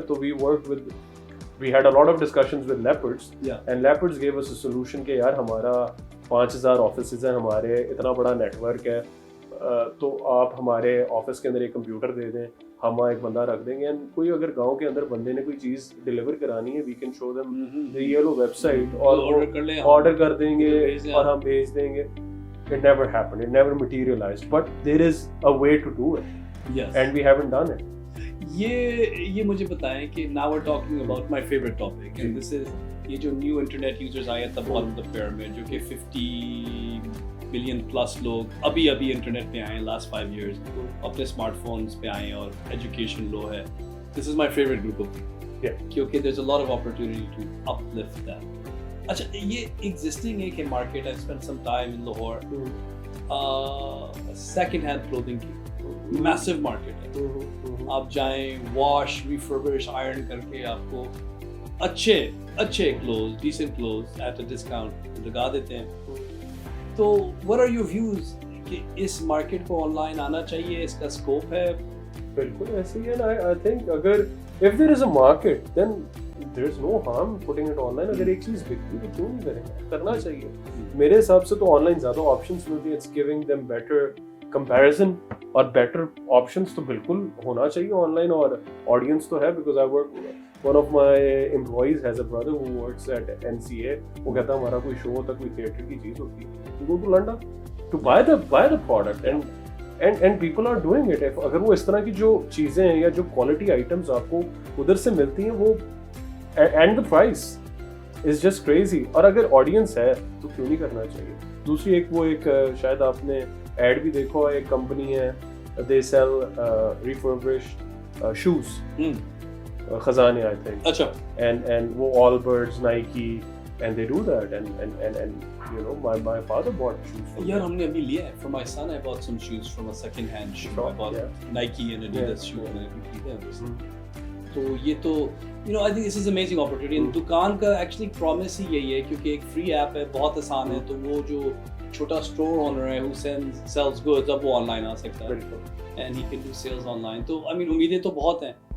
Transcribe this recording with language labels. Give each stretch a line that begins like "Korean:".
Urdu: تو
English: we had a lot of discussions with Leopards, and Leopards gave us a solution
Urdu: کہ یار ہمارا 5000 offices ہیں, ہمارے اتنا بڑا نیٹ ورک ہے, تو آپ ہمارے آفس کے اندر ایک کمپیوٹر دے دیں, ہم ایک بندہ رکھ دیں گے, اینڈ کوئی اگر گاؤں کے اندر بندے نے کوئی چیز ڈیلیور کرانی ہے,
English: we can show them the yellow website,
Urdu: اور آرڈر کر دیں گے اور ہم بھیج دیں گے.
English: It never happened, it never materialized, but there is a way to do it, and we haven't done it.
Urdu: یہ مجھے بتائیں کہ
English: now we're talking about my favorite topic, and this is
Urdu: یہ جو نیو انٹرنیٹ یوزرز آئے
English: at the bottom of the pyramid,
Urdu: جو کہ 50 billion plus لوگ ابھی انٹرنیٹ پہ آئے ہیں
English: last 5 years,
Urdu: اپنے اسمارٹ فونس پہ آئے ہیں, اور ایجوکیشن لو ہے.
English: This is my favorite group of people,
Urdu: کیونکہ
English: there's a lot of opportunity to uplift that.
Urdu: اچھا, یہ ایگزسٹنگ ہے کہ market,
English: I spent some time in Lahore, second hand clothing
Urdu: کی میسو مارکیٹ ہے. آپ جائیں, واش, ریفربش, آئرن کر کے آپ کو اچھے close, decent close
English: at a discount
Urdu: لگا دیتے ہیں. تو
English: what are your views
Urdu: کہ اس مارکیٹ کو آن لائن آنا چاہیے, اس کا اسکوپ ہے؟ بالکل ایسے ہی ہے.
English: I think اگر if there is a market then there is no harm putting it online.
Urdu: اگر ایک چیز بکتی ہے کیوں نہیں کریں, کرنا چاہیے. میرے حساب سے تو آن لائن زیادہ آپشنس ملتی ہیں,
English: it's giving them better comparison
Urdu: اور بیٹر آپشنس تو بالکل ہونا چاہیے آن لائن. اور آڈینس تو ہے,
English: because I work, one of my employees has a brother who works at NCA,
Urdu: وہ کہتا ہے ہمارا کوئی شو ہوتا ہے, کوئی تھیٹر کی چیز ہوتی ہے,
English: تو go to London to buy the product, and people are doing it.
Urdu: اگر وہ اس طرح کی جو چیزیں ہیں یا جو کوالٹی آئٹمس آپ کو ادھر سے ملتی ہیں, وہ
English: and the price is just crazy,
Urdu: اور اگر آڈینس ہے تو کیوں نہیں کرنا چاہیے. دوسری ایک شاید آپ نے ایڈ بھی دیکھو, ایک کمپنی ہے,
English: they sell refurbished shoes,
Urdu: خزانے I think. اچھا.
English: And وہ Allbirds, Nike, and they do that, and you know my father bought shoes.
Urdu: یار ہم نے ابھی لیا ہے
English: for my son. I bought some shoes from a second hand shoe. I bought Nike and Adidas shoes
Urdu: میں نے خریدے ہیں. تو یہ تو
English: you know I think this is amazing opportunity.
Urdu: دکان کا actually promise ہی یہی ہے, کیونکہ ایک free app ہے, بہت آسان ہے, تو وہ جو چھوٹا اسٹور اونر ہے
English: who sells goods,
Urdu: اب وہ آن لائن آ سکتا ہے,
English: and he can do sales online.
Urdu: تو I mean امیدیں تو بہت ہیں.